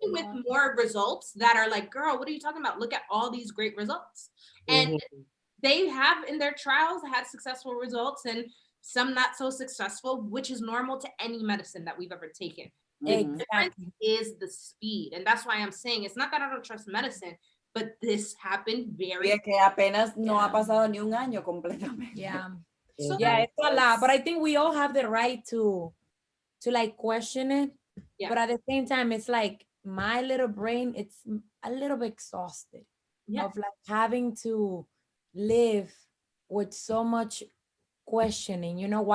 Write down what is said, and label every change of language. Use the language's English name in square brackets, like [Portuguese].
[English] with more results that are like, girl, what are you talking about? Look at all these great results. And they have in their trials had successful results and some not so successful, which is normal to any medicine that we've ever taken. The difference is the speed. And that's why I'm saying it's not that I don't trust medicine, but this happened very [Spanish] que apenas no ha pasado ni un año completamente. [English] So it's a lot, but I think we all have the right to like question it, but at the same time it's like my little brain, it's a little bit exhausted of like having to live with so much questioning, you know.